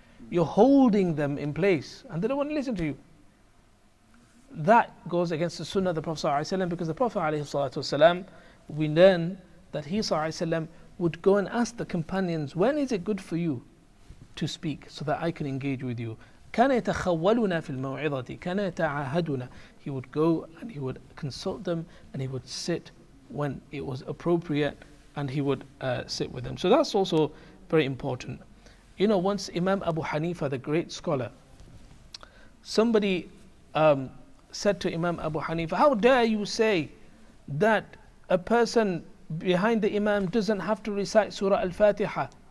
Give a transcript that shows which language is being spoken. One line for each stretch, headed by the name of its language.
English: You're holding them in place, and they don't want to listen to you. That goes against the sunnah of the Prophet ﷺ, because the Prophet ﷺ, we learn that he ﷺ would go and ask the companions, when is it good for you to speak so that I can engage with you?
Arabic: كان يتخولنا في الموعظة كان يتعاهدنا.
English: He would go and he would consult them, and he would sit when it was appropriate, and he would sit with them. So that's also very important. Once Imam Abu Hanifa, the great scholar, somebody said to Imam Abu Hanifa, how dare you say that a person behind the Imam doesn't have to recite Surah Al-Fatiha?